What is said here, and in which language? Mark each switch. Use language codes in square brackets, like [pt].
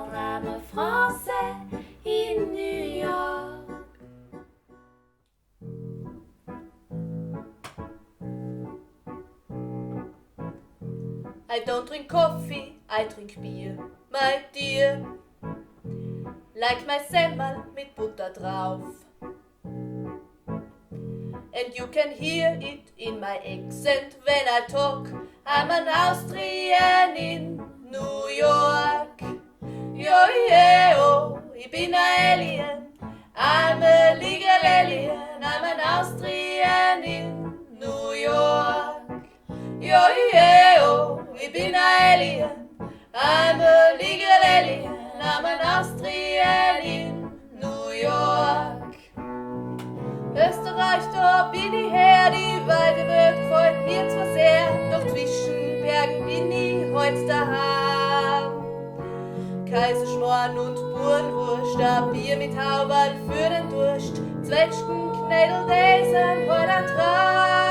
[en] I'm a Français in New York. I don't drink coffee, I drink beer, my dear. Like my [de] Semmel mit Butter drauf. [en] And you can hear it in my accent when I talk. I'm an Austrian in New York. Yo, yeah, oh, [de] ich bin ein Alien. [en] I'm a legal alien. I'm an Austrian in New York. Yo, yeah, oh, [de] ich bin ein Alien. [en] I'm a legal alien. I'm an Austrian in New York. [de] Österreich, da bin ich her, die weite Welt gefällt mir zwar sehr, doch zwischen Bergen bin ich heut daheim. Kaiserschmarrn und Burenwurst, ein Bier mit Hauberl für den Durst, Zwetschgenknädel, die sind heut ein Traum.